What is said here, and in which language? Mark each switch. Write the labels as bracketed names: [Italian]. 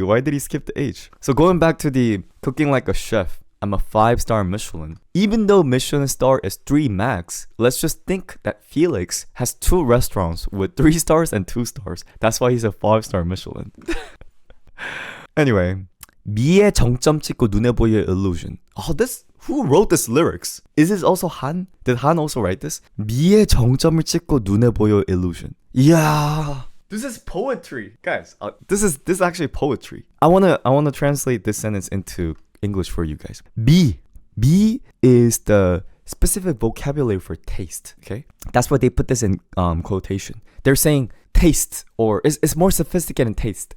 [English] Why did he skip the H? So going back to the cooking like a chef, I'm a 5-star Michelin. Even though Michelin star is 3 max, let's just think that Felix has 2 restaurants with 3 stars and 2 stars. That's why he's a 5-star Michelin. Anyway. [Korean] 미의 정점 찍고 눈에 보여 illusion. [English] Oh, this who wrote this lyrics? Is this also Han? Did Han also write this? [Korean] 미의 정점을 찍고 눈에 보여 illusion. [English] Yeah. This is poetry, guys. This is actually poetry. I wanna translate this sentence into English for you guys. 미 is the specific vocabulary for taste. Okay, that's why they put this in quotation. They're saying taste, or it's more sophisticated taste.